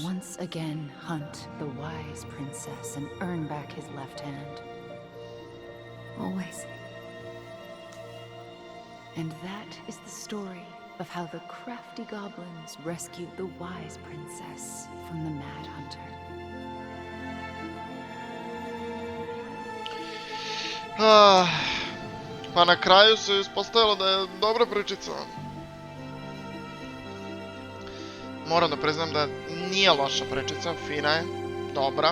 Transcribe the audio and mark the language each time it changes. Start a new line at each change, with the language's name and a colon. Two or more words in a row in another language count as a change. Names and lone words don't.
English: once again hunt the wise princess and earn back his left hand. Always. And that is the story of how the crafty goblins rescued the wise princess from the Mad Hunter.
Serbian: Pa na kraju se ispostavilo da je dobra pričica. Moram da priznam da nije loša pričica, fina je, dobra.